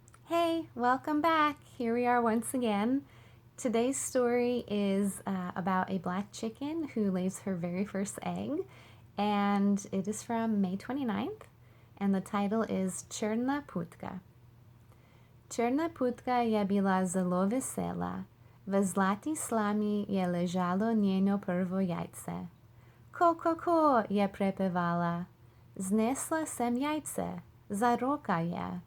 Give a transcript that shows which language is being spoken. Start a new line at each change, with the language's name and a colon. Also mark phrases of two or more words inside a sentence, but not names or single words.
English: Hey, welcome back. Here we are once again. Today's story is about a black chicken who lays her very first egg, and it is from May 29th, and the title is Črna putka.
Slovenian: Črna putka je bila zelo vesela. V zlati slami je ležalo njeno prvo jajce. Ko, je prepevala. Znesla sem jajce, za roka je.